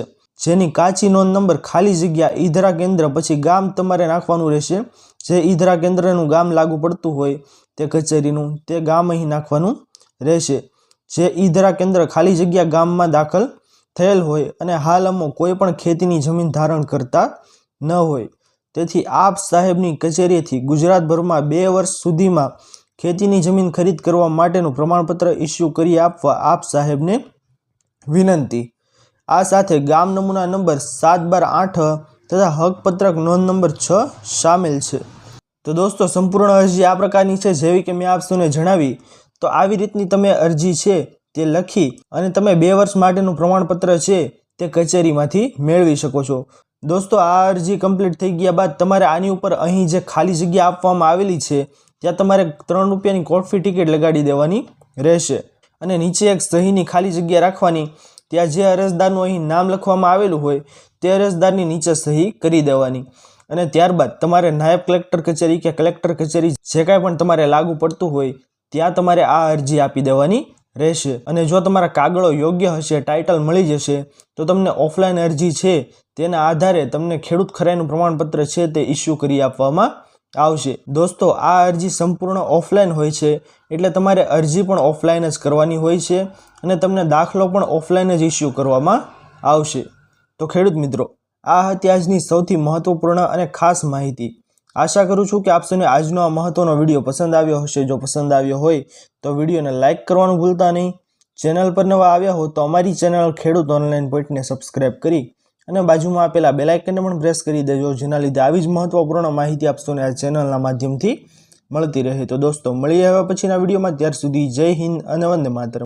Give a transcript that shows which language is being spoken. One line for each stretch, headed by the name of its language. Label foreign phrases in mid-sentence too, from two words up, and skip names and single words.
Gujarati: જેની કાચી નોંધ નંબર ખાલી જગ્યા ઈધરા કેન્દ્ર પછી ગામ તમારે નાખવાનું રહેશે। જે ઈધરા કેન્દ્રનું ગામ લાગુ પડતું હોય તે કચેરીનું તે ગામ અહીં નાખવાનું રહેશે। જે ઈધરા કેન્દ્ર ખાલી જગ્યા ગામમાં દાખલ થયેલ હોય અને હાલ અમો કોઈ પણ ખેતીની જમીન ધારણ કરતા ન હોય તેથી આપ સાહેબની કચેરીથી ગુજરાતભરમાં 2 વર્ષ સુધીમાં ખેતીની જમીન ખરીદ કરવા માટેનું પ્રમાણપત્ર ઇશ્યૂ કરી આપવા આપ સાહેબને વિનંતી। આ સાથે ગામ નમૂના નંબર 7/12/8 તથા હકપત્રક નોંધ નંબર 6 શામિલ છે। તો દોસ્તો સંપૂર્ણ અરજી આ પ્રકારની છે જેવી કે મૈં આપ સૌને જણાવી। તો આવી રીતની તમે અરજી છે તે લખી અને તમે 2 વર્ષ માટેનું પ્રમાણપત્ર છે તે કચેરીમાંથી મેળવી શકો છો। દોસ્તો આ અરજી કમ્પ્લીટ થઈ ગયા બાદ તમારે આની ઉપર અહીં જે ખાલી જગ્યા આપવામાં આવેલી છે ત્યાં તમારે 3 રૂપિયાની
English: court fee ticket
Gujarati: લગાડી દેવાની રહેશે અને નીચે એક સહીની ખાલી જગ્યા રાખવાની। ત્યાં જે અરજદારનું અહીં નામ લખવામાં આવેલું હોય તે અરજદારની નીચે સહી કરી દેવાની અને ત્યારબાદ તમારે નાયબ કલેક્ટર કચેરી કે કલેક્ટર કચેરી જે કાંઈ પણ તમારે લાગુ પડતું હોય ત્યાં તમારે આ અરજી આપી દેવાની રહેશે। અને જો તમારા કાગળો યોગ્ય હશે, ટાઇટલ મળી જશે તો તમને ઑફલાઇન અરજી છે તેના આધારે તમને ખેડૂત ખરાઈનું પ્રમાણપત્ર છે તે ઇશ્યૂ કરી આપવામાં આવશે। દોસ્તો આ અરજી સંપૂર્ણ ઑફલાઇન હોય છે એટલે તમારે અરજી પણ ઑફલાઇન જ કરવાની હોય છે અને તમને દાખલો પણ ઑફલાઇન જ ઇશ્યૂ કરવામાં આવશે। તો ખેડૂત મિત્રો આ હતી આજની સૌથી મહત્વપૂર્ણ અને ખાસ માહિતી। આશા કરું છું કે આપ સૌને આજનો આ મહત્વનો વિડિયો પસંદ આવ્યો હશે। જો પસંદ આવ્યો હોય તો વિડિયોને લાઇક કરવાનું ભૂલતા નહીં। ચેનલ પર નવા આવ્યા હો તો અમારી ચેનલ ખેડૂત ઑનલાઇન પૉઇન્ટ ને સબ્સ્ક્રાઇબ કરી અને બાજુમાં આપેલા બેલ આઇકનને પણ પ્રેસ કરી દેજો, જેના લીધે આવી જ મહત્વપૂર્ણ માહિતી આપ સૌને આ ચેનલના માધ્યમથી મળતી રહે। તો દોસ્તો મળીએ હવે પછીના વિડિયોમાં, ત્યાર સુધી જય હિંદ અને વંદે માતરમ।